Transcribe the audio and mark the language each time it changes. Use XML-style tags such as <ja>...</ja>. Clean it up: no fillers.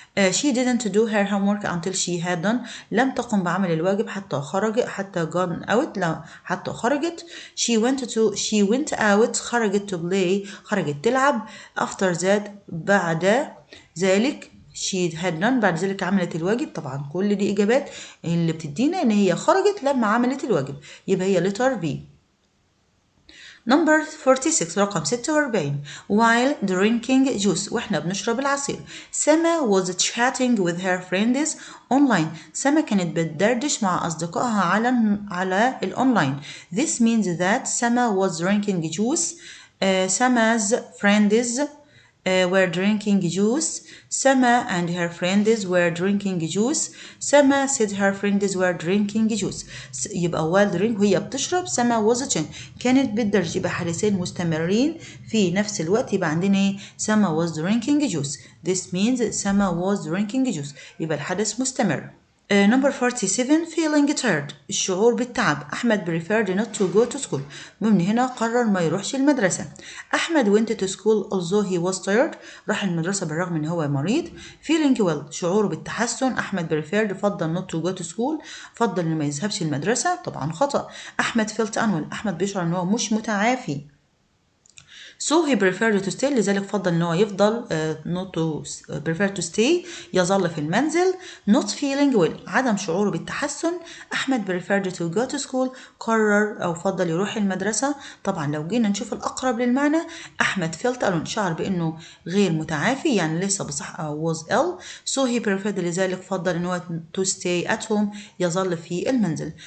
<en>she didn't do her homework until she had done</en> <ar>لم تقم بعمل الواجب حتى</ar> <en>gone out لا حتى خرجت. she went out خرجت to play خرجت تلعب. after that بعد ذلك she had done</en> <ar>بعد ذلك عملت الواجب. طبعا كل دي إجابات اللي بتدينا إن هي خرجت لما عملت الواجب يبقى هي letter B.</ar> <en>Number 46</en> <ar>رقم 46</ar> <en>while drinking juice</en> <ar>واحنا بنشرب العصير.</ar> <en>Sama was chatting with her friends online.</en> <ar>سما كانت بتدردش مع أصدقائها على الأونلاين.</ar> <en>this means that Sama was drinking juice. Sama's friends were drinking juice. Sama and her friends were drinking juice. Sama said her friends were drinking juice.</en> <ar>يبقى while drink وهي بتشرب سما was watching كانت بتدرج يبقى حدثين مستمرين في نفس الوقت يبقى عندنا ايه سما was drinking juice.</ar> <en>this means Sama was drinking juice يبقى الحدث مستمر. Number 47 feeling tired</en> <ar>الشعور بالتعب.</ar> <en>Ahmed preferred not to go to school.</en> <ar>من هنا قرر ما يروحش المدرسة. أحمد</ar> <en>went to school although he was tired</en> <ar>راح المدرسة بالرغم إن هو مريض. feeling well شعوره بالتحسن. أحمد preferred فضل not to go to school فضل إنه ما يذهبش المدرسة. طبعا خطأ. أحمد felt unwell أحمد بيشعر إن هو مش متعافي.</ar> <en>so he preferred to stay</en> <ar>لذلك فضل ان هو يفضل</ar> <en>not to prefer to stay يظل في المنزل.</en> <ar>not feeling well عدم شعوره بالتحسن. أحمد preferred to go to school قرر أو فضل يروح المدرسة. طبعا لو جينا نشوف الأقرب للمعنى أحمد felt alone شعر بأنه غير متعافي يعني ليس بصحة أو was ill.</ar> <en>so he preferred لذلك فضل ان هو to stay at home</en> <ar>يظل في المنزل.</ar>